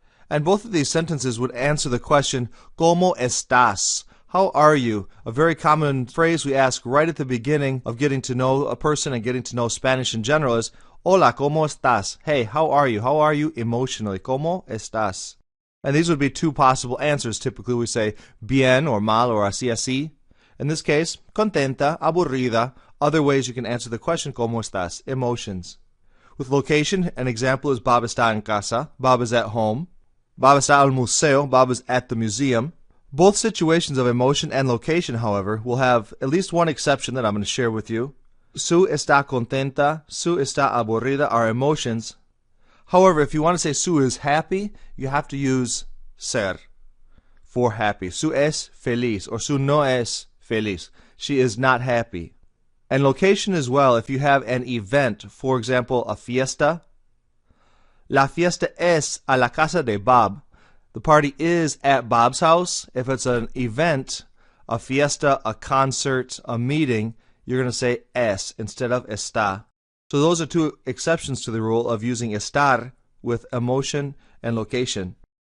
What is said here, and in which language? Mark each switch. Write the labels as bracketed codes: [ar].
[en] And both of these sentences would answer the question, [es] ¿Cómo estás? [en] How are you? A very common phrase we ask right at the beginning of getting to know a person and getting to know Spanish in general is, [es] Hola, ¿cómo estás? [en] Hey, how are you? How are you emotionally? [es] ¿Cómo estás? [en] And these would be two possible answers. Typically we say bien or mal or [es] así así. [en] In this case, contenta, aburrida. Other ways you can answer the question, [es] ¿Cómo estás? [en] Emotions. With location, an example is [es] Bob está en casa. [en] Bob is at home. [es] Bob está al museo. [en] Bob is at the museum. Both situations of emotion and location, however, will have at least one exception that I'm going to share with you. [es] Su está contenta, su está aburrida [en] are emotions. However, if you want to say su is happy, you have to use ser for happy. [es] Su es feliz [en] or [es] su no es feliz. [en] She is not happy. And location as well, if you have an event, for example, a fiesta. [es] La fiesta es a la casa de Bob. [en] The party is at Bob's house. If it's an event, a fiesta, a concert, a meeting, you're going to say es instead of está. So those are two exceptions to the rule of using estar with emotion and location.